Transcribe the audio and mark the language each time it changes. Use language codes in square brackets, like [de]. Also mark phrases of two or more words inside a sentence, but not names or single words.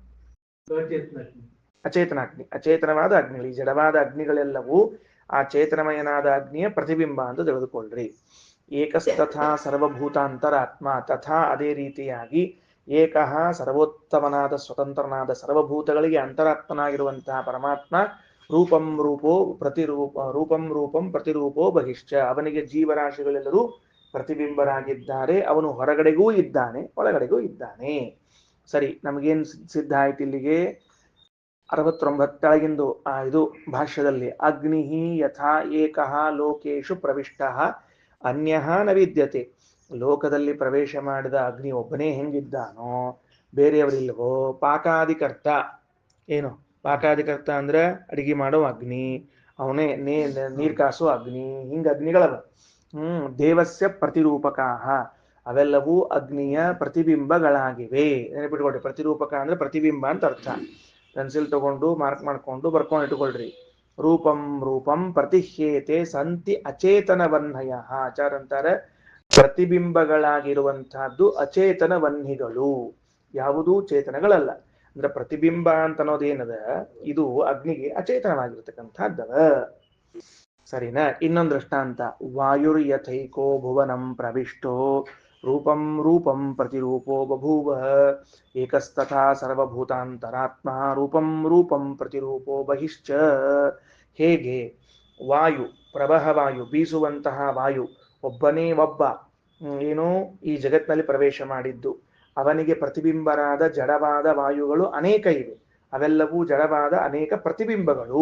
[kn] ಅಚೇತನಾಗ್ನಿ, ಅಚೇತನವಾದ ಅಗ್ನಿಗಳು. ಈ ಜಡವಾದ ಅಗ್ನಿಗಳೆಲ್ಲವೂ ಆ ಚೇತನಮಯನಾದ ಅಗ್ನಿಯ ಪ್ರತಿಬಿಂಬ ಅಂತ ತಿಳಿದುಕೊಳ್ಳ್ರಿ. [sa] ಏಕಸ್ತಥಾ ಸರ್ವಭೂತಾಂತರಾತ್ಮ, ತಥಾ [kn] ಅದೇ ರೀತಿಯಾಗಿ ಏಕಃ ಸರ್ವೋತ್ತಮನಾದ ಸ್ವತಂತ್ರನಾದ ಸರ್ವಭೂತಗಳಿಗೆ ಅಂತರಾತ್ಮನಾಗಿರುವಂತಹ ಪರಮಾತ್ಮ [sa] ರೂಪಂ ರೂಪೋ ಪ್ರತಿರೂಪ ರೂಪಂ ರೂಪಂ ಪ್ರತಿರೂಪೋ ಬಹಿಶ್ಚ, [kn] ಅವನಿಗೆ ಜೀವರಾಶಿಗಳೆಲ್ಲರೂ ಪ್ರತಿಬಿಂಬರಾಗಿದ್ದಾರೆ. ಅವನು ಹೊರಗಡೆಗೂ ಇದ್ದಾನೆ, ಒಳಗಡೆಗೂ ಇದ್ದಾನೆ. ಸರಿ, ನಮಗೇನು ಸಿದ್ಧ ಆಯ್ತು ಇಲ್ಲಿಗೆ? 69 ಇದು ಭಾಷ್ಯದಲ್ಲಿ ಅಗ್ನಿ [sa] ಯಥಾ ಏಕಃ ಲೋಕೇಶು ಪ್ರವಿಷ್ಟಃ ಅನ್ಯಃ ನ ವಿದ್ಯತೆ. [kn] ಲೋಕದಲ್ಲಿ ಪ್ರವೇಶ ಮಾಡಿದ ಅಗ್ನಿ ಒಬ್ಬನೇ ಹೆಂಗಿದ್ದಾನೋ ಬೇರೆಯವರಿಲ್ವೋ. ಪಾಕಾದಿಕರ್ತ, ಏನು ಪಾಕಾದಿಕರ್ತ ಅಂದ್ರೆ ಅಡಿಗೆ ಮಾಡೋ ಅಗ್ನಿ, ಅವನೇ ನೀರ್ ಕಾಸೋ ಅಗ್ನಿ, ಹಿಂಗ ಅಗ್ನಿಗಳವ. [sa] ದೇವಸ್ಯ ಪ್ರತಿರೂಪಕಾಹ, [kn] ಅವೆಲ್ಲವೂ ಅಗ್ನಿಯ ಪ್ರತಿಬಿಂಬಗಳಾಗಿವೆ. ನೆನಪಿಟ್ಕೊಳ್ರಿ, ಪ್ರತಿರೂಪಕ ಅಂದ್ರೆ ಪ್ರತಿಬಿಂಬ ಅಂತ ಅರ್ಥ. ಪೆನ್ಸಿಲ್ ತಗೊಂಡು ಮಾರ್ಕ್ ಮಾಡ್ಕೊಂಡು ಬರ್ಕೊಂಡು ಇಟ್ಕೊಳ್ರಿ. [sa] ರೂಪಂ ರೂಪಂ ಪ್ರತಿಹ್ಯೇತೆ ಸಂತಿ ಅಚೇತನ ವನ್ಹಯ. [kn] ಆಚಾರ ಅಂತಾರೆ ಪ್ರತಿಬಿಂಬಗಳಾಗಿರುವಂತಹದ್ದು ಅಚೇತನ ವನ್ಹಿಗಳು, ಯಾವುದೂ ಚೇತನಗಳಲ್ಲ. ಅಂದ್ರೆ ಪ್ರತಿಬಿಂಬ ಅಂತ ಅನ್ನೋದೇನದ, ಇದು ಅಗ್ನಿಗೆ ಅಚೇತನವಾಗಿರ್ತಕ್ಕಂಥದ್ದವ. ಸರಿನಾ? ಇನ್ನೊಂದು ದೃಷ್ಟಾಂತ, [sa] ವಾಯುರ್ಯಥೈಕೋ ಭುವನಂ ಪ್ರವಿಷ್ಟೋ ರೂಪಂ ರೂಪಂ ಪ್ರತಿರೂಪೋ ಬಭೂವ ಏಕಸ್ತಥಾ ಸರ್ವಭೂತಾಂತರಾತ್ಮ ರೂಪಂ ರೂಪಂ ಪ್ರತಿರೂಪೋ ಬಹಿಶ್ಚ. [kn] ಹೇಗೆ? ವಾಯು, ಪ್ರವಹ ವಾಯು, ಬೀಸುವಂತಹ ವಾಯು ಒಬ್ಬನೇ ಒಬ್ಬ ಏನು ಈ ಜಗತ್ತಿನಲ್ಲಿ ಪ್ರವೇಶ ಮಾಡಿದ್ದು. ಅವನಿಗೆ ಪ್ರತಿಬಿಂಬರಾದ ಜಡವಾದ ವಾಯುಗಳು ಅನೇಕ ಇವೆ. ಅವೆಲ್ಲವೂ ಜಡವಾದ ಅನೇಕ ಪ್ರತಿಬಿಂಬಗಳು.